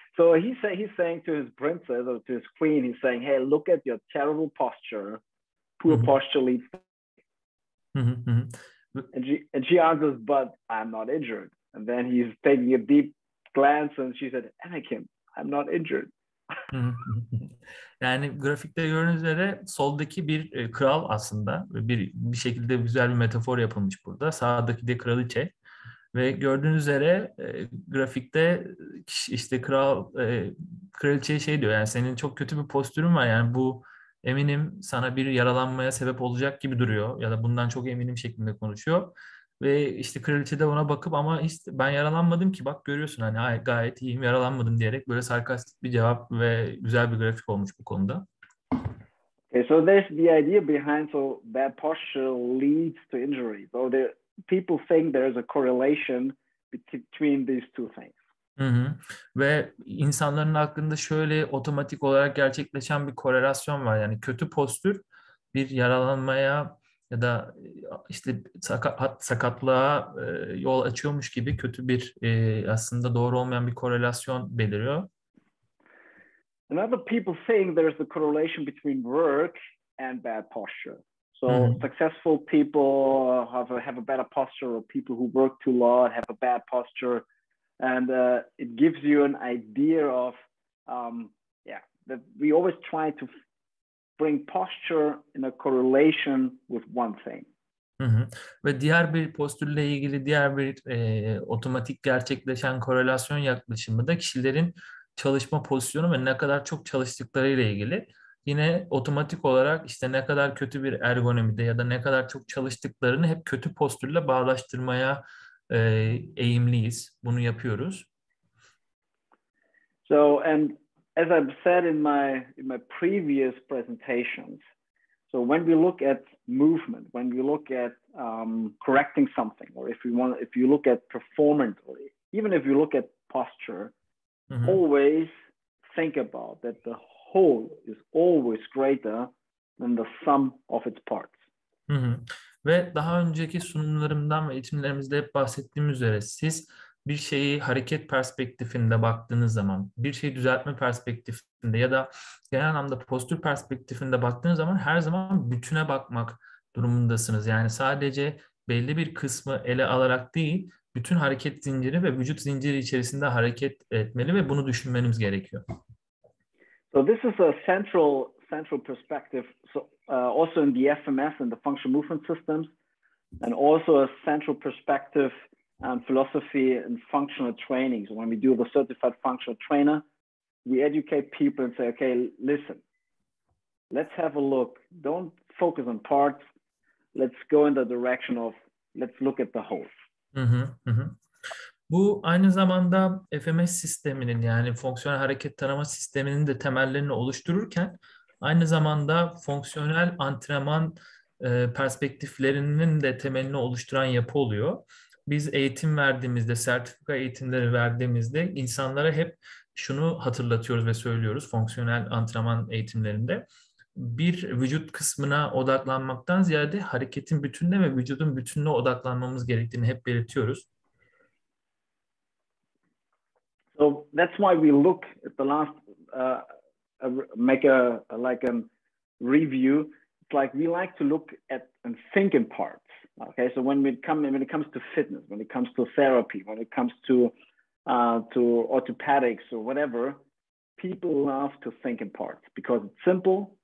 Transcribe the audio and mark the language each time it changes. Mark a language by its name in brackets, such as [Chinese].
[English] So he's saying to his princess or to his queen, he's saying, hey, look at your terrible posture. Poor posture leads. And she answers, but I'm not injured. And then he's taking a deep glance and she said, Anakin, I'm not injured. [Turkish] Yani grafikte gördüğünüz üzere soldaki bir kral aslında, bir şekilde güzel bir metafor yapılmış burada. Sağdaki de kraliçe. Ve gördüğünüz üzere grafikte işte kraliçeye şey diyor, yani senin çok kötü bir postürün var, yani bu eminim sana bir yaralanmaya sebep olacak gibi duruyor ya da bundan çok eminim şeklinde konuşuyor. Ve işte kraliçe de ona bakıp ama işte ben yaralanmadım ki, bak görüyorsun hani gayet iyiyim, yaralanmadım diyerek böyle sarkastik bir cevap ve güzel bir grafik olmuş bu konuda. [English] Okay, so there's the idea behind bad posture leads to injury. So people think there is a correlation between these two things. Hı hı. [Turkish] Ve insanların aklında şöyle otomatik olarak gerçekleşen bir korelasyon var. Yani kötü postür bir yaralanmaya ya da işte sakatlığa yol açıyormuş gibi kötü bir aslında doğru olmayan bir korelasyon beliriyor. [English] And other people think there's a correlation between work and bad posture. So successful people have a better posture, or people who work too lot have a bad posture. And it gives you an idea of, that we always try to bring posture in a correlation with one thing. Hı hı. [Turkish] Ve diğer bir postürle ilgili diğer bir otomatik gerçekleşen korelasyon yaklaşımı da kişilerin çalışma pozisyonu ve ne kadar çok çalıştıkları ile ilgili. Yine otomatik olarak işte ne kadar kötü bir ergonomide ya da ne kadar çok çalıştıklarını hep kötü postürle bağdaştırmaya eğimliyiz. Bunu yapıyoruz. [English] So, and as I've said in my previous presentations, so when we look at movement, when we look at correcting something, or if you look at performance, or even if you look at posture, always think about that the whole is always greater than the sum of its parts. Hı hı. [Turkish] Ve daha önceki sunumlarımdan ve eğitimlerimizde hep bahsettiğim üzere siz bir şeyi hareket perspektifinde baktığınız zaman, bir şeyi düzeltme perspektifinde ya da genel anlamda postür perspektifinde baktığınız zaman her zaman bütüne bakmak durumundasınız. Yani sadece belli bir kısmı ele alarak değil, bütün hareket zinciri ve vücut zinciri içerisinde hareket etmeli ve bunu düşünmeniz gerekiyor. [English] So this is a central perspective. So also in the FMS and the functional movement systems, and also a central perspective and philosophy and functional training. So when we do the certified functional trainer, we educate people and say, okay, listen, let's have a look. Don't focus on parts. Let's go in the direction of, let's look at the whole. [Turkish] Bu aynı zamanda FMS sisteminin yani fonksiyonel hareket tanıma sisteminin de temellerini oluştururken aynı zamanda fonksiyonel antrenman perspektiflerinin de temelini oluşturan yapı oluyor. Biz eğitim verdiğimizde, sertifika eğitimleri verdiğimizde insanlara hep şunu hatırlatıyoruz ve söylüyoruz fonksiyonel antrenman eğitimlerinde. Bir vücut kısmına odaklanmaktan ziyade hareketin bütününe ve vücudun bütününe odaklanmamız gerektiğini hep belirtiyoruz. [English] So that's why we look at the last, make a review. It's like we like to look at and think in parts. Okay, so when it comes to fitness, when it comes to therapy, when it comes to orthopedics or whatever, people love to think in parts because it's simple.